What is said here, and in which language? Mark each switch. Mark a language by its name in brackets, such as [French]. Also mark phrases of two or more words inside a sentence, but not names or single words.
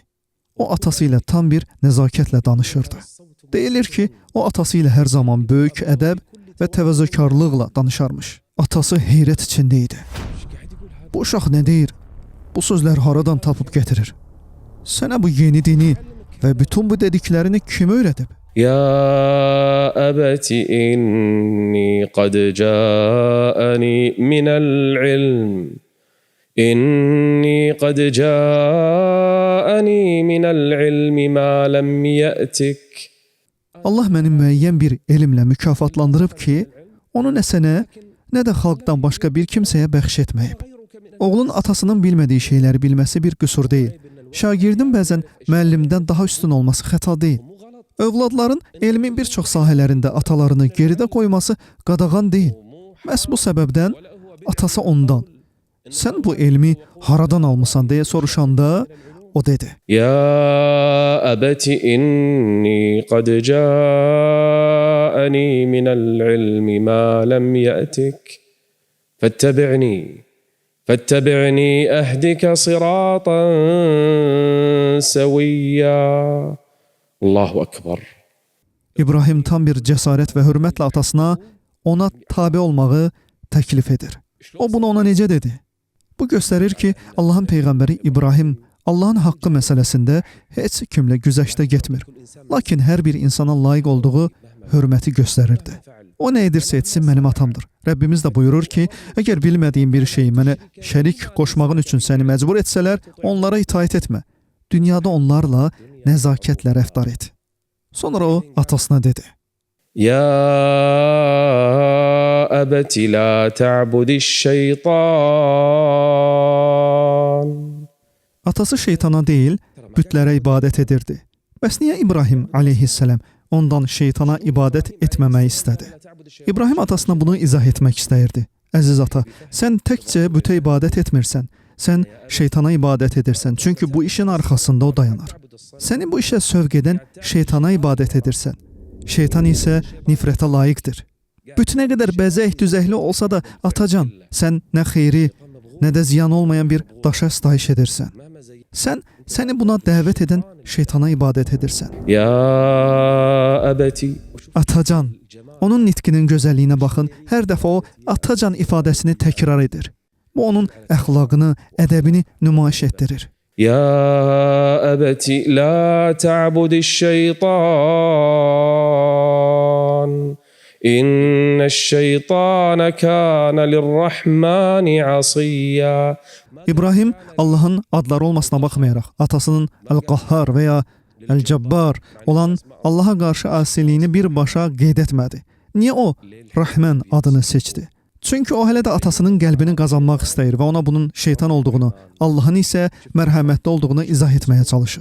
[Azerbaijani] O atası ilə tam bir nəzakətlə danışırdı. Deyilir ki, o atası ilə hər zaman böyük ədəb və təvazökarlıqla danışarmış. Atası heyrət içində idi. Bu uşaq nə deyir? Bu sözlər haradan tapıb gətirir? Sənə bu yeni dini və bütün bu dediklərini kim öyrədib? [Arabic] يا أبت إني قد جاءني من العلم إني قد جاءني من العلم ما لم يأتك. [Azerbaijani] Allah məni müəyyən bir elmlə mükafatlandırıb ki, onu nə sənə, nə də xalqdan başqa bir kimsəyə bəxş etməyib. Oğlun atasının bilmədiyi şeyləri bilməsi bir qüsur deyil. Şagirdin bəzən müəllimdən daha üstün olması xəta deyil. Övladların elmin bir çox sahələrində atalarını geridə qoyması qadağan deyil. Məhz bu səbəbdən atası ondan, sən bu elmi haradan almısan deyə soruşanda o dedi. [Arabic] يا أبت إني قد جاءني من العلم ما لم يأتك فاتبعني أهدك صراطا سويا. الله أكبر. [Azerbaijani] İbrahim tam bir cəsarət və hörmətlə atasına ona tabe olmağı təklif edir. O bunu ona necə dedi? Bu göstərir ki, Allahın Peyğəmbəri İbrahim Allahın haqqı məsələsində heç kimlə güzəştə getmir. Lakin hər bir insana layiq olduğu hörməti göstərirdi. O nə edirsə etsin mənim atamdır. Rəbbimiz də buyurur ki, əgər bilmədiyin bir şeyi mənə şərik qoşmağın üçün səni məcbur etsələr, onlara itaat etmə. Dünyada onlarla nəzakətlə rəftar et. Sonra o atasına dedi. [Arabic] يا أبت لا تعبد الشيطان. [Azerbaijani] Atası şeytana deyil, bütlərə ibadət edirdi. Bəs niyə İbrahim aleyhissalam ondan şeytana ibadət etməməyi istədi? İbrahim atasına bunu izah etmək istəyirdi. Əziz ata, sən təkcə bütə ibadət etmirsən. Sən şeytana ibadət edirsən, çünki bu işin arxasında o dayanar. Səni bu işə sövq edən şeytana ibadət edirsən. Şeytan isə nifrətə layiqdir. Bütünə qədər bəzək-düzəkli olsa da, atacan, sən nə xeyri, nə də ziyan olmayan bir daşa sitayiş edirsən. Sən səni buna dəvət edən şeytana ibadət edirsən. [Arabic] يا أبت. [Azerbaijani] Atacan, onun nitqinin gözəlliyinə baxın, hər dəfə o atacan ifadəsini təkrar edir. Bu onun əxlaqını, ədəbini nümayiş etdirir. [Arabic] يا أبت لا تعبد الشيطان إن الشيطان كان للرحمن عصيا. [Azerbaijani] İbrahim Allahın adları olmasına baxmayaraq, atasının Əl-Qahhar və ya Əl-Cəbbar olan Allaha qarşı asiliyini birbaşa qeyd etmədi. Niyə o Rəhmən adını seçdi? Çünki o hələ də atasının qəlbini qazanmaq istəyir və ona bunun şeytan olduğunu, Allahın isə mərhəmətli olduğunu izah etməyə çalışır.